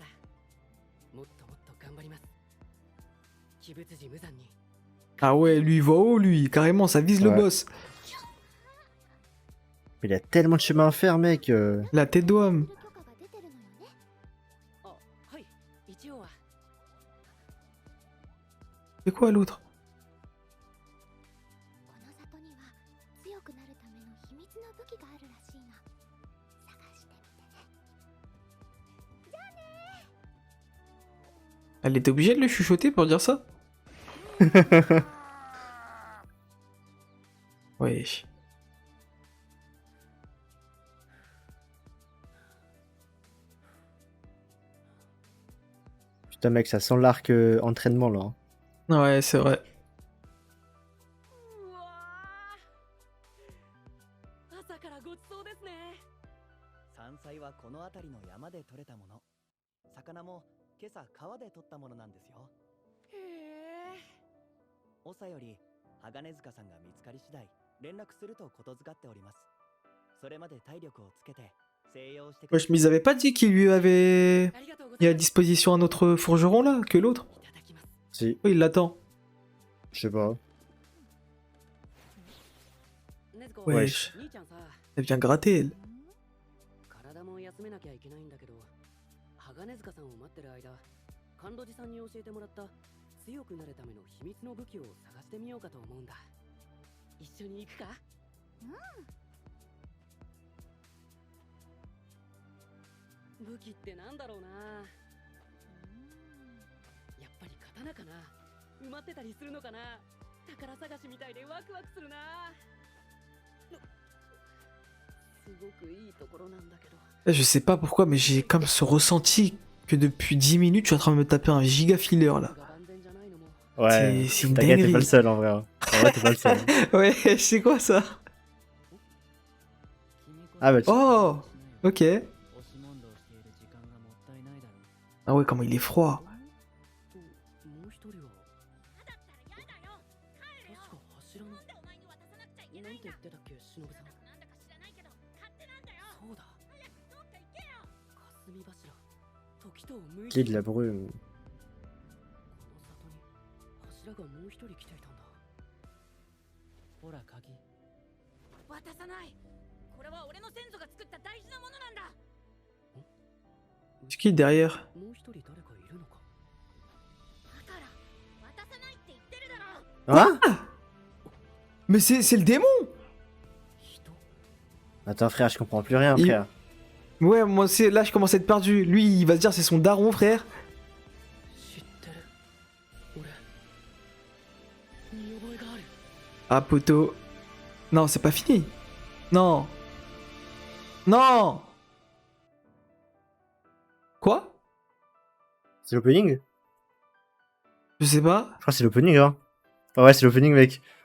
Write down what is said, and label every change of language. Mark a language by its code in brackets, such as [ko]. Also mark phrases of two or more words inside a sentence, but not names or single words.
[ja] もっともっと頑張ります。鬼物寺無惨に。 [fr] Ah ouais, lui il va haut, lui. Carrément, ça vise le Ouais. boss. Mais il a tellement de chemin à faire, mec. La tête d'homme. [ja] 許可が出てるのよね。あ、はい。一応は。 [fr] C'est quoi l'autre? [ja] この里には強くなるための秘密の武器があるらしいの。探してみてね。 [fr] Elle était obligée de le chuchoter pour dire ça? Wesh. Putain, mec, ça sent l'arc entraînement là. Ouais, c'est vrai. [ja] うわー朝からごちそうですね。山菜はこの辺りの山で採れたもの。魚も今朝川で採ったものなんですよ。へえ。長より鋼塚さんが見つかり次第連絡するとことづかっております。それまで体力をつけて静養してくだ [fr] Wesh, mais ils avaient pas dit qu'il lui avait [ja] ありがとうござ [fr] mis [ja] い [fr] à [ja] ます。 [fr] disposition un autre forgeron là que l'autre? [ja] いただきます。 [fr] Si, Oui, il l'attend. je sais pas. [ja] ねずこ、 [fr] Wesh. [ja] 兄ちゃんさ、 [fr] Elle vient gratter, elle. [ja] 体も休めなきゃいけないんだけど、鋼塚さんを待ってる間、甘露寺さんに教えてもらった強くなるための秘密の武器を探してみようかと思うんだ。一緒に行くか？武器ってなんだろうな。やっぱり刀かな。埋まってたりするのかな。宝探しみたいでワクワクするな。すごくいいところなんだけど。 [fr] Je sais pas pourquoi, mais j'ai comme ce ressenti que depuis 10 minutes, je suis en train de me taper un giga filler là. Ouais, C'est une t'inquiète, t'es dinguerie. pas le seul en vrai. En vrai, t'es pas le seul. Ouais, c'est quoi ça? Ah bah, Oh, ok. Ah ouais, comment il est froid. [ja] もう一人は確か柱のなんて言ってたっけ、忍さん。そうだ。霞柱、時とを向いて [fr] qui de la brume. [ja] この里に柱がもう一人来ていたんだ。ほら鍵。渡さない。これは俺の先祖が作った大事なものなんだ。 [fr] C'est qui derrière? [ja] もう一人誰かいるのか。だから渡さないって言ってるだろ。 [fr] Hein? Mais c'est le démon! [ja] 人。 [fr] Attends, frère, je comprends plus rien, Il- frère. Ouais, moi c'est là je commence à être perdu. Lui, il va se dire c'est son daron, frère. [ja] 知ってる。俺。見覚えがある。 [fr] Ah, poteau. Non, c'est pas fini. Non. Non. Quoi? C'est l'opening? Je sais pas. Je crois que c'est l'opening, hein. Ah ouais, c'est l'opening, mec.